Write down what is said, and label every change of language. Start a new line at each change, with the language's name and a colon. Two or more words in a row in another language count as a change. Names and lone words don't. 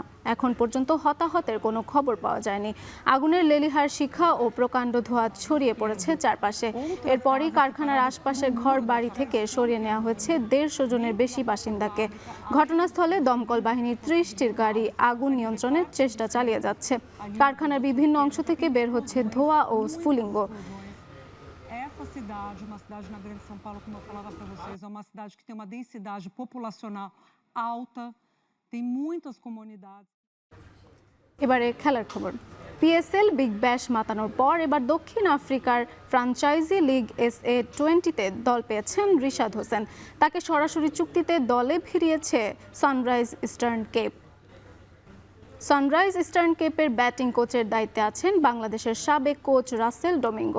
Bangla: এখন পর্যন্ত হতাহতের কোনো খবর পাওয়া যায়নি। আগুনের লেলিহার শিখা ও প্রকাণ্ড ধোঁয়া ছড়িয়ে পড়েছে চারপাশে। এরপরই কারখানার আশপাশের ঘর বাড়ি থেকে সরিয়ে নেওয়া হয়েছে 150 জনের বেশি বাসিন্দাকে। ঘটনাস্থলে দমকল বাহিনীর 30টির গাড়ি আগুন নিয়ন্ত্রণের চেষ্টা চালিয়ে যাচ্ছে। কারখানার বিভিন্ন অংশ থেকে বের হচ্ছে ধোঁয়া ও স্ফুলিঙ্গ।
Portuguese: Uma cidade na Grande São Paulo, como eu falava para vocês, é uma cidade que tem uma densidade populacional alta, tem muitas comunidades.
Bangla: এবারে খেলার খবর। PSL বিগ ব্যাশ মাতানোর পর এবার দক্ষিণ আফ্রিকার ফ্র্যাঞ্চাইজি লিগ SA20-তে দল পেয়েছেন রিশাদ হোসেন। তাকে সরাসরি চুক্তিতে দলে ফিরিয়েছে সানরাইজ ইস্টার্ন কেপ। সানরাইজ ইস্টার্ন কেপের ব্যাটিং কোচের দায়িত্বে আছেন বাংলাদেশের সাবেক কোচ রাসেল ডোমিঙ্গো।